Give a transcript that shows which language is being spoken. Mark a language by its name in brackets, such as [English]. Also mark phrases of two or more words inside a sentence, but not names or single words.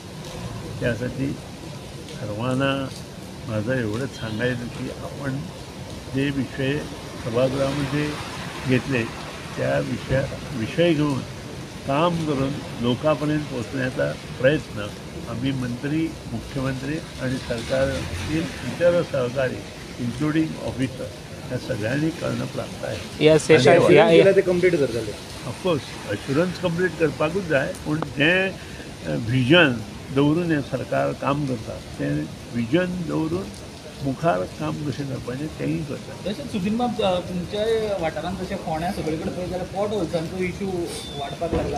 [Marathi] त्यासाठी सर्वांना माझं एवढंच सांगायचं की आपण जे विषय सभागृहामध्ये घेतले त्या विषय घेऊन काम करून लोकांपर्यंत पोचण्याचा प्रयत्न आम्ही मंत्री, मुख्यमंत्री आणि सरकारतील इतर सहकारी [English] including officer [Marathi] या सगळ्यांनी करणं प्राप्त आहे. [Konkani] ते कंप्लीट करतले [English] of course assurance complete [Konkani] करपाकूच जाय पण जें विजन दवरून हें सरकार काम करता तें विजन दवरून मुखार काम कशें करपाचें तेंय करता. तशेंच सुदीन बाब तुमच्या वाठारांत जशें फोंड्या सगळे कडेन पळयत जाल्यार पोट होलसांचो इशू वाडपाक लागला.